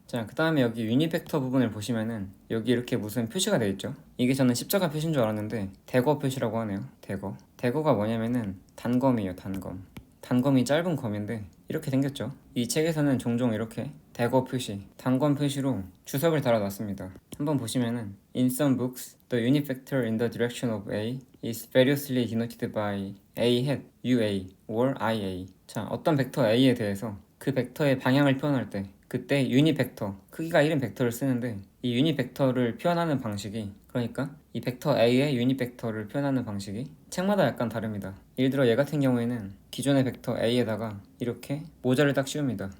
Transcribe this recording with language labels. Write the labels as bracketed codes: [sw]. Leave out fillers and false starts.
[ko] 자, 그 다음에 여기 유닛 벡터 부분을 보시면은 여기 이렇게 무슨 표시가 되어 있죠. 이게 저는 십자가 표시인 줄 알았는데 대거 표시라고 하네요. 대거가 뭐냐면은 단검이에요. 단검이 짧은 검인데 이렇게 생겼죠. 이 책에서는 종종 이렇게 대거 표시, 단검 표시로 주석을 달아놨습니다. 한번 보시면은 [en] In some books, the unit vector in the direction of A is variously denoted by A hat, UA, or IA. [ko] 자, 어떤 벡터 A에 대해서 그 벡터의 방향을 표현할 때 그때 유닛 벡터, 크기가 1인 벡터를 쓰는데 이 유닛 벡터를 표현하는 방식이 그러니까 이 벡터 A의 유닛 벡터를 표현하는 방식이 책마다 약간 다릅니다. 예를 들어 얘 같은 경우에는 기존의 벡터 A에다가 이렇게 모자를 딱 씌웁니다.